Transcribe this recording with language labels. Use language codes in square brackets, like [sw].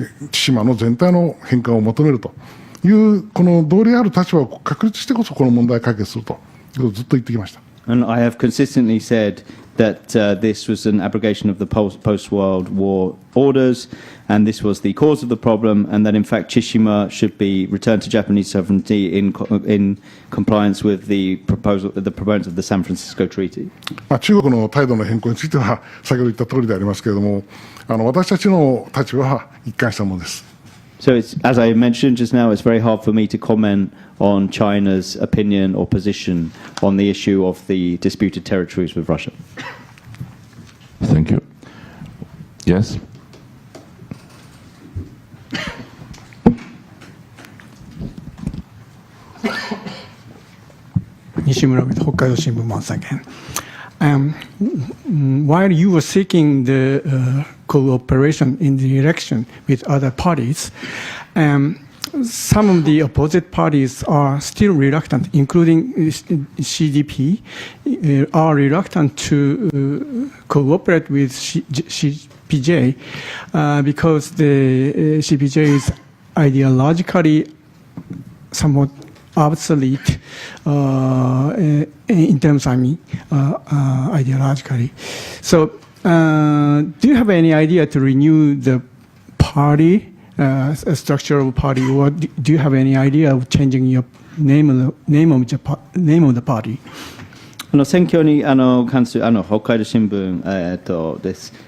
[ja] 対馬の全体の返還を求めるという、この道理ある立場を確立してこそこの問題を解決するということをずっと言ってきました。 [en] And I have consistently said that this was an abrogation of the post-World War orders, and this was the cause of the problem, and that in fact Tsushima should be returned to Japanese sovereignty in compliance with the proponents of the San Francisco Treaty. [ja] 中国の態度の変更については先ほど言った通りでありますけれども、私たちの立場は一貫したものです。 [en] So, as I mentioned just now, it's very hard for me to comment on China's opinion or position on the issue of the disputed territories with Russia. Thank you. Yes? 西村北海道新聞 once again. While you were seeking the cooperation in the election with other parties, some of the opposite parties are still reluctant, including CDP, are reluctant to cooperate with CPJ because the CPJ is ideologically somewhat obsolete in terms, ideologically. So, do you have any idea to renew the party, a structural party, or do you have any idea of changing your name of the party? [ja] 選挙に関する北海道新聞です。